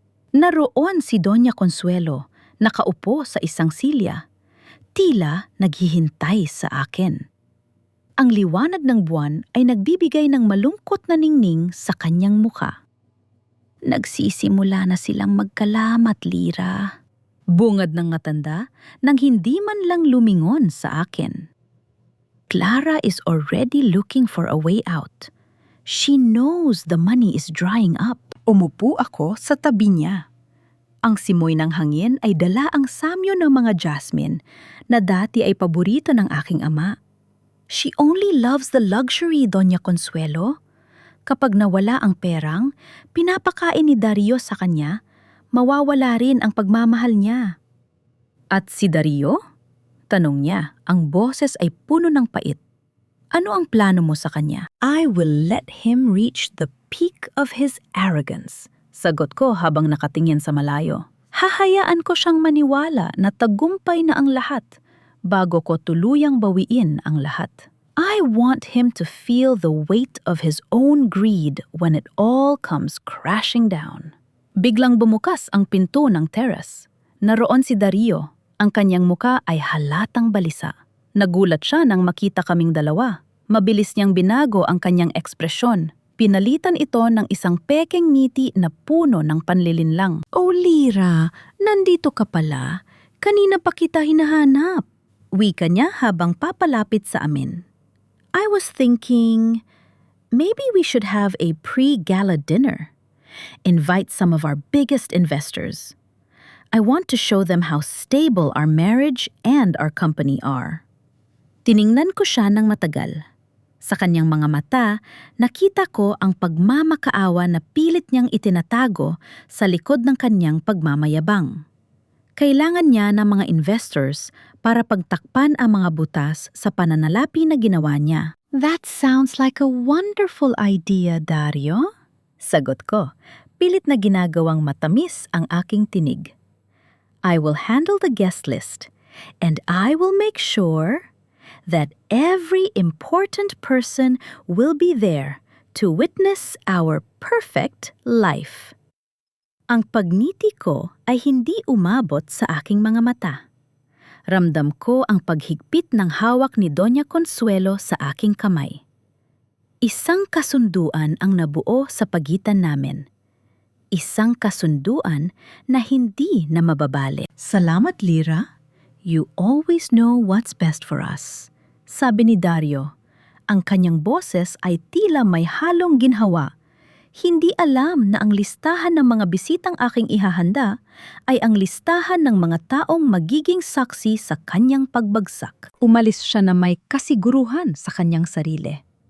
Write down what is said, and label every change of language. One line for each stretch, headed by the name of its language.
Filipino: Naroon si Doña Consuelo, nakaupo sa isang silya, tila naghihintay sa akin. Ang liwanag ng buwan ay nagbibigay ng malungkot na ningning sa kanyang muka. Nagsisimula na silang magkalamat, Lyra. Bungad ng matanda nang hindi man lang lumingon sa akin.
English: Clara is already looking for a way out. She knows the money is drying up.
Filipino: Umupo ako sa tabi niya. Ang simoy ng hangin ay dala ang samyo ng mga jasmine na dati ay paborito ng aking ama.
English: She only loves the luxury, Doña Consuelo.
Filipino: Kapag nawala ang perang, pinapakain ni Dario sa kanya, mawawala rin ang pagmamahal niya. At si Dario? Tanong niya, ang boses ay puno ng pait. Ano ang plano mo sa kanya?
English: I will let him reach the peak of his arrogance.
Filipino: Sagot ko habang nakatingin sa malayo. Hahayaan ko siyang maniwala na tagumpay na ang lahat bago ko tuluyang bawiin ang lahat.
English: I want him to feel the weight of his own greed when it all comes crashing down.
Filipino: Biglang bumukas ang pinto ng terrace. Naroon si Dario. Ang kanyang muka ay halatang balisa. Nagulat siya nang makita kaming dalawa. Mabilis niyang binago ang kanyang ekspresyon. Pinalitan ito ng isang pekeng ngiti na puno ng panlilinlang. Oh, Lyra, nandito ka pala. Kanina pa kita hinahanap. Wika niya habang papalapit sa amin.
English: I was thinking, maybe we should have a pre-gala dinner. Invite some of our biggest investors. I want to show them how stable our marriage and our company are.
Filipino: Tiningnan ko siya ng matagal. Sa kanyang mga mata, nakita ko ang pagmamakaawa na pilit niyang itinatago sa likod ng kanyang pagmamayabang. Kailangan niya ng mga investors para pagtakpan ang mga butas sa pananalapi na ginawa niya.
English: That sounds like a wonderful idea, Dario.
Filipino: Sagot ko, pilit na ginagawang matamis ang aking tinig.
English: I will handle the guest list, and I will make sure that every important person will be there to witness our perfect life.
Filipino: Ang pagngiti ko ay hindi umabot sa aking mga mata. Ramdam ko ang paghigpit ng hawak ni Doña Consuelo sa aking kamay. Isang kasunduan ang nabuo sa pagitan namin. Isang kasunduan na hindi na mababali. Salamat, Lyra.
English: You always know what's best for us.
Filipino: Sabi ni Dario. Ang kanyang boses ay tila may halong ginhawa. Hindi alam na ang listahan ng mga bisitang aking ihahanda ay ang listahan ng mga taong magiging saksi sa kanyang pagbagsak. Umalis siya na may kasiguruhan sa kanyang sarili.